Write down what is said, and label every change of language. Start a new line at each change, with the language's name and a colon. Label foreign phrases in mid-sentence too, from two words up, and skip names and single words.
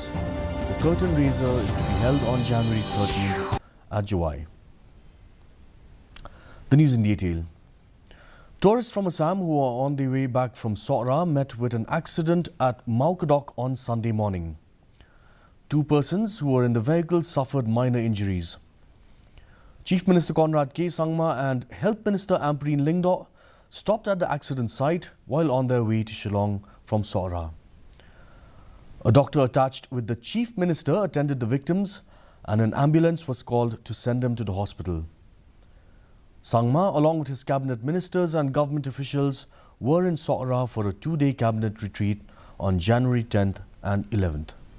English: The curtain raiser is to be held on January 13th at Jawai. The news in detail. Tourists from Assam who are on their way back from Sora met with an accident at Maukadok on Sunday morning. 2 persons who were in the vehicle suffered minor injuries. Chief Minister Conrad K. Sangma and Health Minister Ampreen Lingdo stopped at the accident site while on their way to Shillong from Sora. A doctor attached with the Chief Minister attended the victims and an ambulance was called to send them to the hospital. Sangma, along with his cabinet ministers and government officials, were in Sora for a 2-day cabinet retreat on January 10th and 11th.